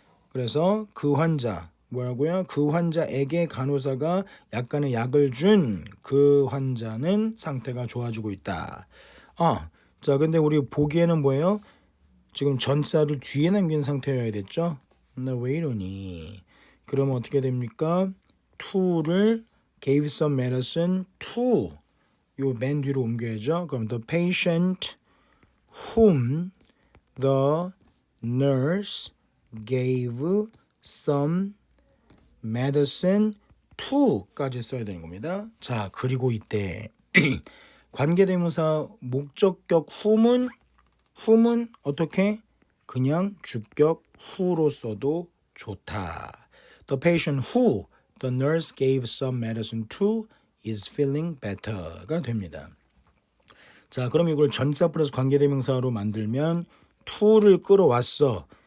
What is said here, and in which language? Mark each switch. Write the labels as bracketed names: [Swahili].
[Korean] 그래서 그 환자 뭐라고요? 그 환자에게 간호사가 약간의 약을 준 그 환자는 상태가 좋아지고 있다. 자, 근데 우리 보기에는 뭐예요? 지금 전치사를 뒤에 남긴 상태여야 됐죠? 나 왜 이러니? 그러면 어떻게 됩니까? to를 [English] gave some medicine to [Korean] 요 맨 뒤로 옮겨야죠. 그럼 [English] the patient whom the nurse gave some medicine to까지 [Korean] 써야 되는 겁니다. 자, 그리고 이때 관계대명사 목적격 whom은 어떻게? 그냥 주격 who로 써도 좋다. [English] The patient who the nurse gave some medicine to is feeling better [Korean] 가 됩니다. 자, 그럼 이걸 전치사 플러스 관계대명사로 만들면 to를 끌어왔어.